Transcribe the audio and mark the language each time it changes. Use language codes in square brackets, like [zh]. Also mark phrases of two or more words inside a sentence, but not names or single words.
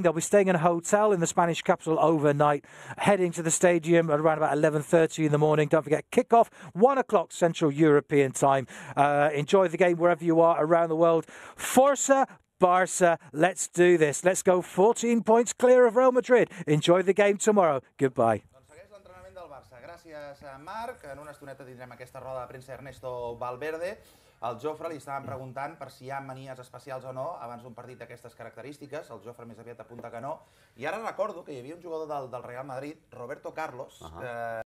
[en] They'll be staying in a hotel in the Spanish capital overnight, heading to the stadium at around about 11:30 in the morning. Don't forget, kick-off 1 o'clock Central European time. Enjoy the game wherever you are around the world. [ca] Força Barça, [en] let's do this. Let's go 14 points clear of Real Madrid. Enjoy the game tomorrow. Goodbye. [ca] Segueix l'entrenament del Barça. Gràcies, Marc. En una estoneta tindrem aquesta roda de premsa Ernesto Valverde. Al Jofre li estaven preguntant per si hi ha manies especials o no abans d'un partit d'aquestes característiques. El Jofre més aviat apunta que no. I ara recordo que hi havia un jugador del Real Madrid, Roberto Carlos,